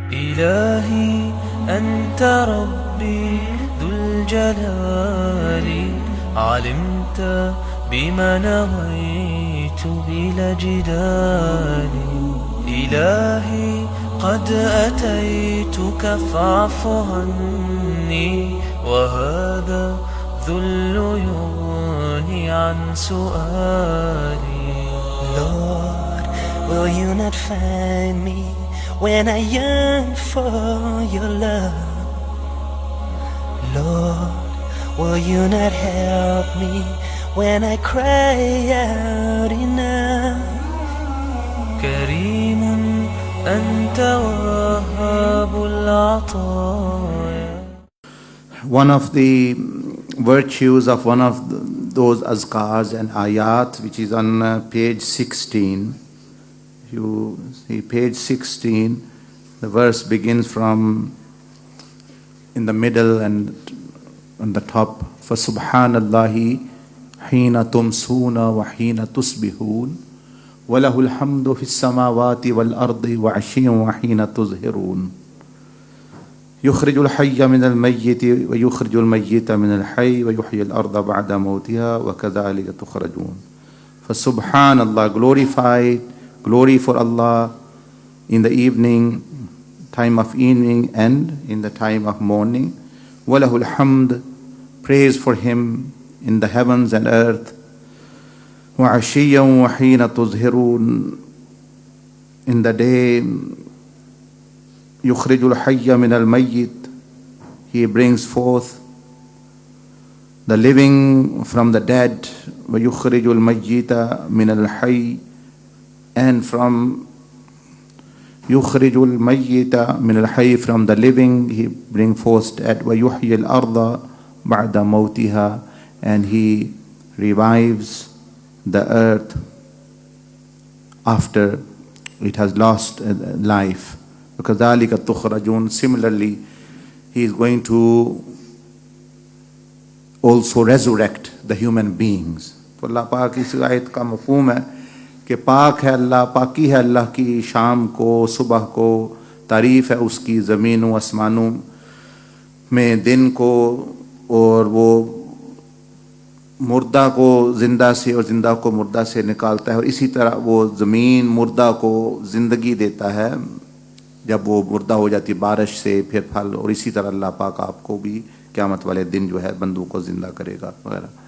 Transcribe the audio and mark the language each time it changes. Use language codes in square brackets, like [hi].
[ar] إلهي أنت ربي ذو الجلال علمت بما نويت بلا جدال إلهي قد أتيتك فاعف عني وهذا ذل يغني عن سؤالي. [en] Lord, will you not find me when I yearn for your love? Lord, will you not help me when I cry out enough? [ar] كريم أنت وهاب العطايا. [en] One of the virtues of one of those azkars and ayat, which is on page 16. You see page 16, the verse begins from in the middle and on the top. [ar] فَسُبْحَانَ اللَّهِ حِينَ تُمْسُونَ وَحِينَ تُصْبِحُونَ وَلَهُ الْحَمْدُ فِي السَّمَاوَاتِ وَالْأَرْضِ وَعَشِيًّا وَحِينَ تُظْهِرُونَ يخرج الحي من الميت ويخرج الميت من الحي ويحيي الأرض بعد موتها وكذلك تخرجون. فسبحان [en] Allah, glory for Allah in the evening, time of evening, and in the time of morning. [ar] وَلَهُ الْحَمْدُ, [en] praise for Him in the heavens and earth. [ar] وَعَشِيًّا وَحِينَ تُظْهِرُونَ, [en] in the day. [ar] يخرج الحي من الميت, [en] He brings forth the living from the dead. [ar] ويخرج الميت من الحي, [en] and from [ar] يخرج الميت من الحي, [en] from the living He bring forth dead. [ar] ويحيي الأرض بعد موتها, [en] and He revives the earth after it has lost life. [ar] وَكَذَلِكَ تُخْرَجُونَ, [en] similarly He is going to also resurrect the human beings. [ur] تو اللہ پاک اس آیت کا مفہوم ہے کہ پاک ہے اللہ, پاکی ہے اللہ کی شام کو صبح کو, تعریف ہے اس کی زمین و آسمانوں میں دن کو, اور وہ مردہ کو زندہ سے اور زندہ کو مردہ سے نکالتا ہے, اور اسی طرح وہ زمین مردہ کو زندگی دیتا ہے جب وہ مردہ ہو جاتی بارش سے, پھر پھل, اور اسی طرح اللہ پاک آپ کو بھی قیامت والے دن جو ہے بندوں کو زندہ کرے گا وغیرہ.